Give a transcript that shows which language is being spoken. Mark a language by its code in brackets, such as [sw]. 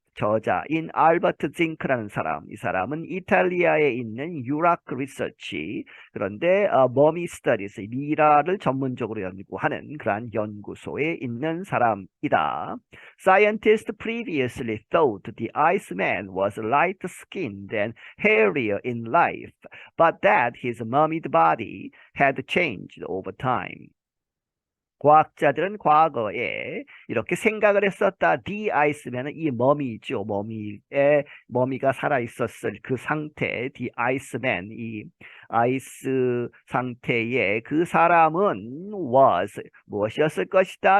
[ko] 저자인 알버트 징크라는 사람, 이 사람은 이탈리아에 있는 유락 리서치, 그런데 머미 스터디스, 미라를 전문적으로 연구하는 그러한 연구소에 있는 사람이다. [en] Scientists previously thought the Iceman was light-skinned and hairier in life, but that his mummied body had changed over time. [ko] 과학자들은 과거에 이렇게 생각을 했었다. The Iceman은 이 머미죠. 머미가 살아 있었을 그 상태, The Iceman, 이 아이스 상태의 그 사람은 was 무엇이었을 것이다.